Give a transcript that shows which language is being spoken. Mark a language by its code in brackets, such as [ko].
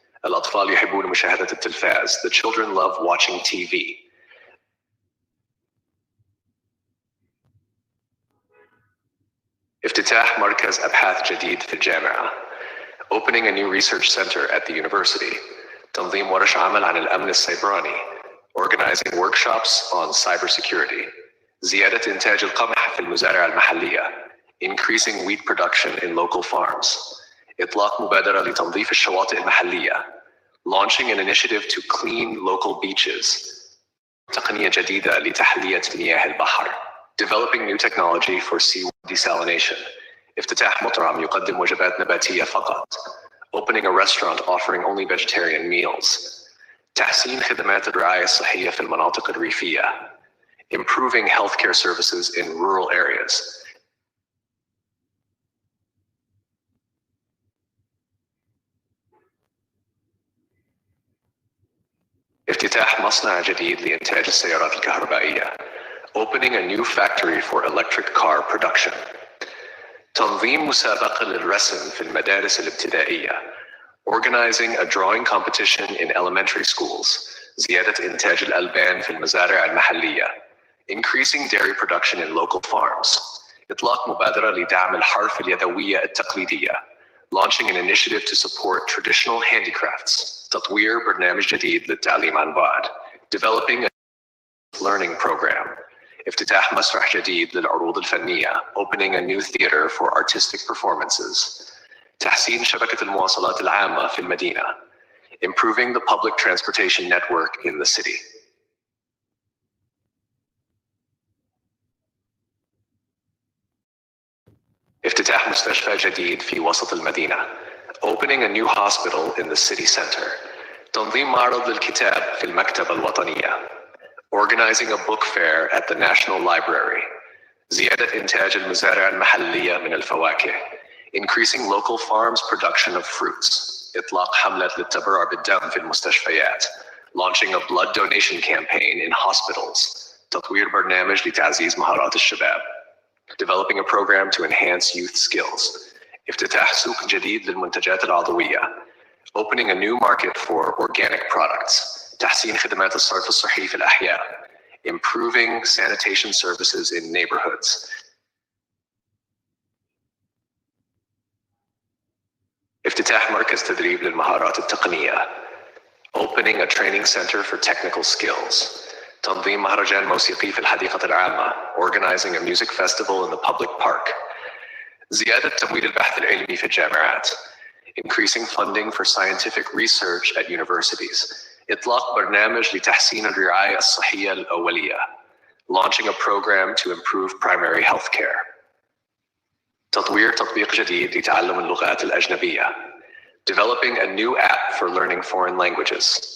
[ar] الأطفال يحبون مشاهدة التلفاز. [en] The children love watching TV. [ar] افتتاح مركز أبحاث جديد في الجامعة. [en] Opening a new research center at the university. [ar] تنظيم ورش عمل عن الأمن السيبراني. [en] Organizing workshops on cybersecurity. [ar] زيادة إنتاج القمح في المزارع المحلية. [en] Increasing wheat production in local farms. [ar] إطلاق مبادرة لتنظيف الشواطئ المحلية. [en] Launching an initiative to clean local beaches. [ar] تقنية جديدة لتحلية مياه البحر. [en] Developing new technology for seawater desalination. [ar] افتتاح مطعم يقدم وجبات نباتية فقط. [en] Opening a restaurant offering only vegetarian meals. [ar] تحسين خدمات الرعاية الصحية في المناطق الريفية. [en] Improving healthcare services in rural areas. [ar] افتتاح مصنع جديد لإنتاج السيارات الكهربائية. [en] Opening a new factory for electric car production. [ar] تنظيم مسابقة للرسم في المدارس الابتدائية. [en] Organizing a drawing competition in elementary schools. [ar] زيادة إنتاج الألبان في المزارع المحلية. [en] Increasing dairy production in local farms. [ar] إطلاق مبادرة لدعم الحرف اليدوية التقليدية. [en] Launching an initiative to support traditional handicrafts. [ar] تطوير برنامج جديد للتعليم عن بعد. [en] Developing a learning program. [ar] افتتاح مسرح جديد للعروض الفنية. [en] Opening a new theater for artistic performances. [ar] تحسين شبكة المواصلات العامة في المدينة. [en] Improving the public transportation network in the city. [ar] افتتاح مستشفى جديد في وسط المدينة. [en] Opening a new hospital in the city center. [ar] تنظيم معرض للكتاب في المكتبة الوطنية. [en] Organizing a book fair at the National Library. [ar] زيادة إنتاج المزارع المحلية من الفواكه. [en] Increasing local farms' production of fruits. [ar] إطلاق حملة للتبرع بالدم في المستشفيات. [en] Launching a blood donation campaign in hospitals. [ar] تطوير برنامج لتعزيز مهارات الشباب. [en] Developing a program to enhance youth skills. [ar] افتتاح سوق جديد للمنتجات العضوية. [en] Opening a new market for organic products. [ar] تحسين خدمات الصرف الصحي في الأحياء. [en] Improving sanitation services in neighborhoods. [ar] افتتاح مركز تدريب للمهارات التقنية. [en] Opening a training center for technical skills. [ar] تنظيم مهرجان موسيقي في الحديقة العامة. [en] Organizing a music festival in the public park. [ar] زيادة تمويل البحث العلمي في الجامعات. [en] Increasing funding for scientific research at universities. [ar] إطلاق برنامج لتحسين الرعاية الصحية الأولية. [en] Launching a program to improve primary health care. [ar] تطوير تطبيق جديد لتعلم اللغات الأجنبية. [en] Developing a new app for learning foreign languages.